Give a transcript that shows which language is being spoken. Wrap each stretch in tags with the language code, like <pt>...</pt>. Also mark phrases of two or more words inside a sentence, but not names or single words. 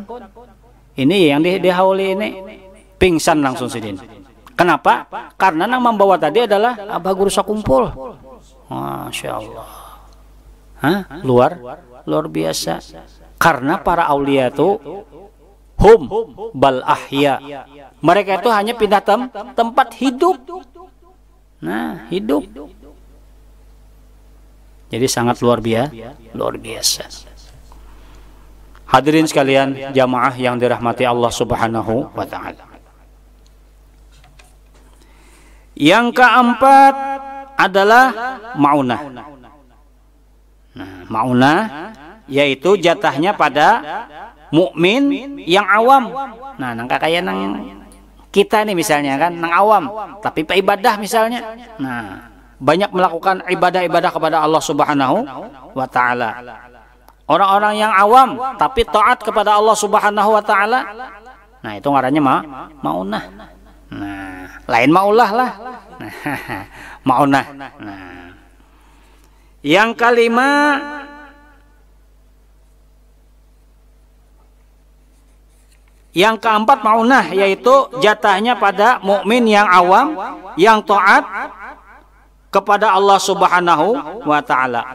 <id>Ini yang dihauli ini. Pingsan langsung Sidin. Kenapa? Karena yang membawa tadi adalah Abah Guru Sakumpul.</id> <ar>ماشاء الله.</ar> <id>Luar biasa. Karena para aulia itu</id> <ar>هم بل أحياء.</ar> <id>Mereka itu hanya pindah tempat hidup. Nah, hidup. Jadi sangat luar biasa. Hadirin sekalian, jamaah yang dirahmati Allah</id> <ar>سبحانه وتعالى.</ar> <id>Yang keempat adalah maunah. Nah, maunah yaitu jatahnya pada mukmin yang awam.</id> <bjn>Nah, nangka kayak nang kita nih misalnya kan, nang awam, tapi ibadah misalnya.</bjn> <id>Nah, banyak melakukan ibadah-ibadah kepada Allah</id> <ar>سبحانه وتعالى.</ar> <id>Orang-orang yang awam tapi taat kepada Allah</id> <ar>سبحانه وتعالى.</ar> <bjn>Nah, itu ngarannya maunah. Nah, lain maulah lah.</bjn> <id>Maunah. Nah, yang kelima yang keempat maunah yaitu jatahnya pada mukmin yang awam yang taat kepada Allah</id> <ar>سبحانه وتعالى.</ar>